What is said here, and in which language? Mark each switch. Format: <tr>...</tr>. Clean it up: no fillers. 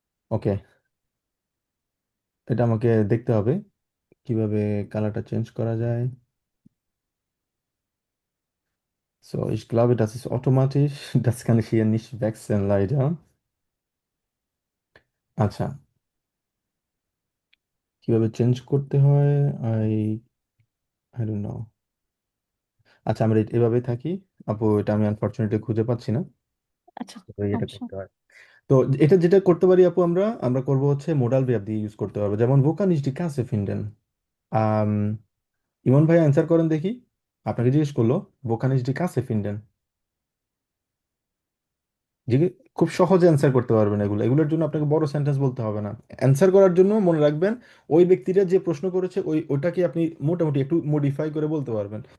<bn>ওকে, এটা আমাকে দেখতে হবে কিভাবে কালারটা চেঞ্জ করা যায়।</bn> <de>So, ich glaube, das ist automatisch. Das kann ich hier nicht wechseln, leider.</de> <bn>আচ্ছা, কিভাবে চেঞ্জ করতে হয়?</bn> <en>I I don't know.</en> <bn>আচ্ছা, আমরা এভাবে থাকি। আপু, এটা আমি আনফরচুনেটলি খুঁজে পাচ্ছি না। আচ্ছা, তো এটা সমস্যা করতে হয়। তো এটা যেটা করতে পারি আপু, আমরা আমরা করবো হচ্ছে মোডাল verb দিয়ে ইউজ করতে পারবো, যেমন</bn> <de>wo kann ich die Kasse finden?</de> <bn>আম, ইমন ভাই অ্যান্সার করেন দেখি। আপনাকে জিজ্ঞেস করলো</bn> <de>wo kann ich die Kasse finden?</de> <bn>খুব সহজে অ্যান্সার করতে পারবেন এগুলো, এগুলোর জন্য আপনাকে বড় সেন্টেন্স বলতে হবে না। অ্যান্সার করার জন্য মনে রাখবেন, ওই ব্যক্তিটা যে প্রশ্ন করেছে ওটাকে আপনি মোটামুটি একটু মডিফাই করে বলতে পারবেন।</bn>